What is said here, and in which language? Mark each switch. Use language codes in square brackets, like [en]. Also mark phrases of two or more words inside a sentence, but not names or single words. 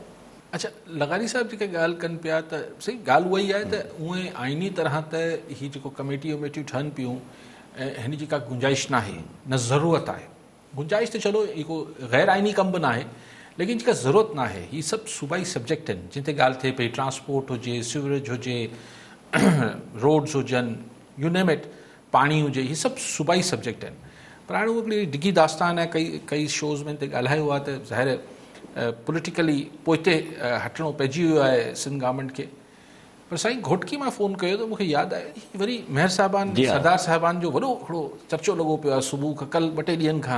[sd] अच्छा, लगारी साहिब जेके ॻाल्हि कनि पिया त सही ॻाल्हि उहा ई आहे त उहे आइनी तरह त हीअ जेको कमेटी वमेटियूं ठहनि पियूं, ऐं हिन जी का गुंजाइश न आहे, न ज़रूरत आहे। गुंजाइश त चलो इहो को ग़ैर आइनी कमु बि न आहे, लेकिन जेका ज़रूरत न आहे, हीअ सभु सूबाई सब्जेक्ट आहिनि जिते ॻाल्हि थिए पई, ट्रांसपोर्ट हुजे, सीवरेज हुजे, रोड्स हुजनि, [en] you name it, [sd] पाणी हुजे, हीअ सभु सूबाई सब्जेक्ट आहिनि। पर हाणे उहा हिकिड़ी डिघी दास्तान आहे, कई शोज़ में ते ॻाल्हायो आहे त ज़ाहिर पॉलिटिकली पोइते हटिणो पइजी वियो आहे सिंध गवर्नमेंट खे। पर साईं घोटकी मां फ़ोन कयो त मूंखे यादि आहे वरी मेहर साहिबान, सरदार साहिबान जो वॾो हिकिड़ो चर्चो लॻो पियो आहे सुबुह खां, कल्ह 2 टे ॾींहंनि खां।